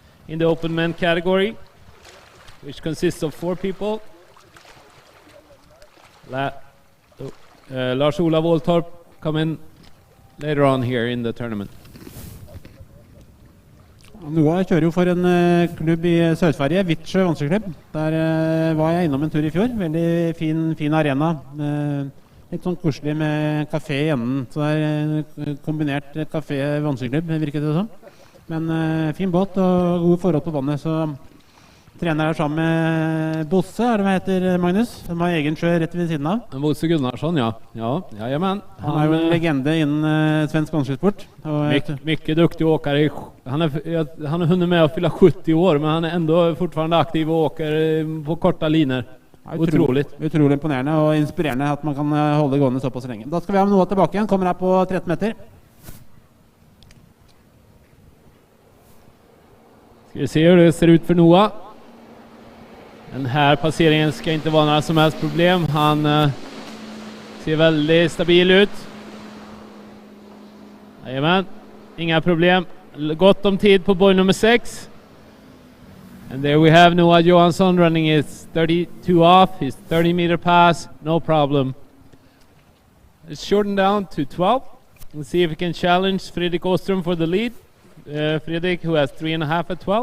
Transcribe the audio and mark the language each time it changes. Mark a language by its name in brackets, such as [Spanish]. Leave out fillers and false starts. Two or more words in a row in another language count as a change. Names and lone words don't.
[English] in the open men category, which consists of 4 people. Lars Ola Wåltorp coming later on here in the tournament. [Norwegian] Noah kjører jo for en klubb i Sør-Sverige, Vittsjø vanskeklubb. Der var jeg innom en tur i fjor. Veldig fin arena. Litt sånn koselig med kafé i enden. Så det er kombinert kafé-vanskeklubb, virket det som. Men fin båt og gode forhold på vannet. Så trener her sammen med Bosse, er det hva heter, Magnus? Han har egen sjø rett ved siden av. Bosse Gunnarsson, ja. Jajamän. Han er jo en legende innen svensk vanskesport. [Swedish] Mycket duktig åkare. Han har hunnit med att fylla 70 år, men han är ändå fortfarande aktiv och åker på korta linjer. Otroligt [Norwegian] imponerende og inspirerende at man kan holde gående såpass lenge. Da skal vi ha Noah tilbake igjen. Kommer her på 13 meter. [Swedish] Ska vi se hur det ser ut för Noah. Den här passeringen ska inte vara några som helst problem. Han ser väldigt stabil ut. Jajamän, inga problem. Gott om tid på boy nummer 6. [English] And there we have Noah Johansson running his 32 off, his 30-meter pass, no problem. It's shortened down to 12. Let's see if we can challenge Fredrik Åström for the lead. Fredrik, who has 3.5 at 12.